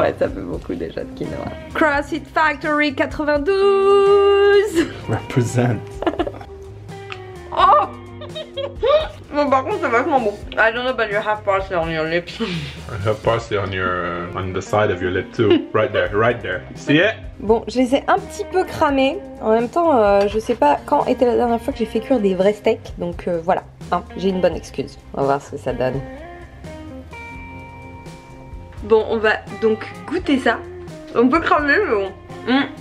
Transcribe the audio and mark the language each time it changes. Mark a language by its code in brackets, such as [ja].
[fr] Ouais, ça fait beaucoup déjà de quinoa. CrossFit Factory 92. [en] Represent. Oh. [fr] Bon, par contre c'est vachement bon. [en] I don't know about your half parsley on your lips. I have parsley on your on the side of your lip too. Right there, right there. See it? [fr] Bon, je les ai un petit peu cramés. En même temps, je sais pas quand était la dernière fois que j'ai fait cuire des vrais steaks. Donc voilà, hein, j'ai une bonne excuse. On va voir ce que ça donne. Bon, on va donc goûter ça. On peut cramer, mais bon.